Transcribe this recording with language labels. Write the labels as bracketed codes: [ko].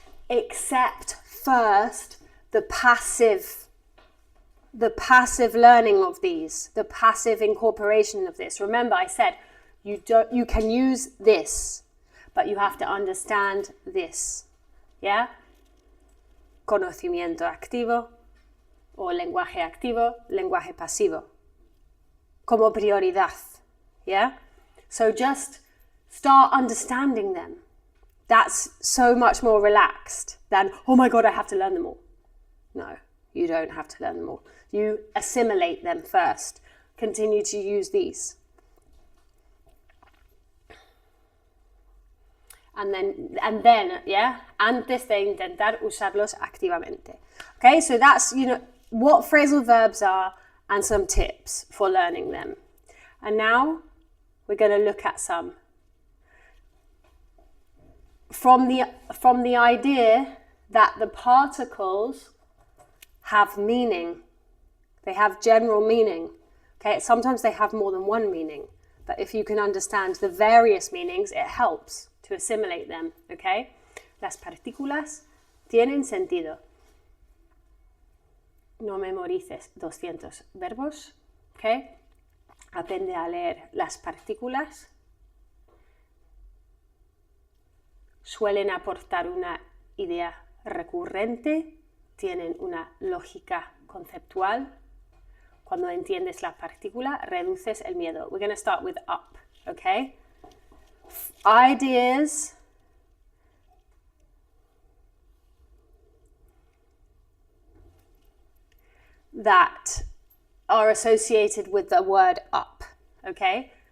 [en] Accept first the passive learning of these, the passive incorporation of this. Remember, I said you can use this, but you have to understand this. Yeah? [es] Conocimiento activo o lenguaje activo, lenguaje pasivo. Como prioridad. Yeah? [en] So just start understanding them. That's so much more relaxed than, oh my God, I have to learn them all. No, you don't have to learn them all. You assimilate them first. Continue to use these. And then, yeah, [es] antes de intentar usarlos activamente. [en] Okay, so that's, what phrasal verbs are and some tips for learning them. And now we're going to look at some. From the idea that the particles have meaning. They have general meaning. Okay, sometimes they have more than one meaning. But if you can understand the various meanings, it helps to assimilate them, okay? [es] Las partículas tienen sentido. No memorices 200 verbos, okay? Aprende a leer las partículas. Suelen aportar una idea recurrente, tienen una lógica conceptual. Cuando entiendes la partícula, reduces el miedo. [en] We're going to start with up, okay? Ideas that are associated with the word up, okay?